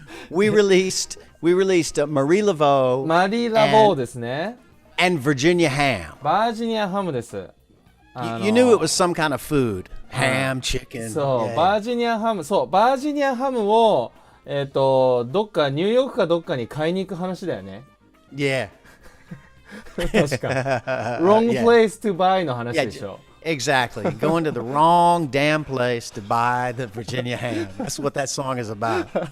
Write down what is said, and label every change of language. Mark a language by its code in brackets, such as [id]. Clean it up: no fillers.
[en] We released Marie Laveau [ja] マリー・ラボーですね [en] and Virginia ham. [ja] バージニアハムです。 [en] You knew it was some kind of food. Ham, chicken. [ja] そう、 [en] yeah. [ja] バージニアハムをどっかニューヨークかどっかに買いに行く話だよね。 [en] Yeah. [ja] 確か。 [en] Wrong Yeah. place to buy [ja] の話でしょ。 [en] Exactly. Going to the wrong damn place to buy the Virginia ham. That's what that song is about.